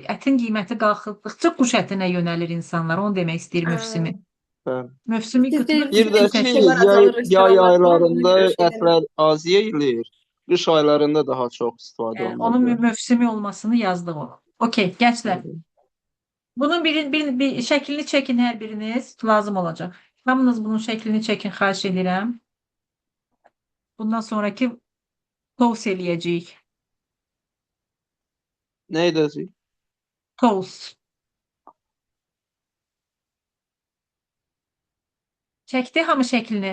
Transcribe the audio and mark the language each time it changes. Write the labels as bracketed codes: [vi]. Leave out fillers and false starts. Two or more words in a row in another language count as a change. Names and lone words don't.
[az] Ətin qiyməti qalxdıqca quş ətinə yönəlir insanlar. Onu demək istəyir mövsümü. Bəli. Mövsümü Siz qıtlıq Bir də ki, Şeylər azalır, yay restoranlar falan, aylarında ona görə şey ətlər az yeyilir. Qış aylarında daha çox istifadə onun olunur. mövsümü olmasını yazdıq o. Okey, gənclər. [tr] Bunun bir şeklini çekin her biriniz. [az] Lazım olacak. Hamınız bunun şeklini çekin, xahiş edirəm. Bundan sonraki toast eləyəcəyik. Nə edəcəyik? Toast. Çəkdi hamı şəklini.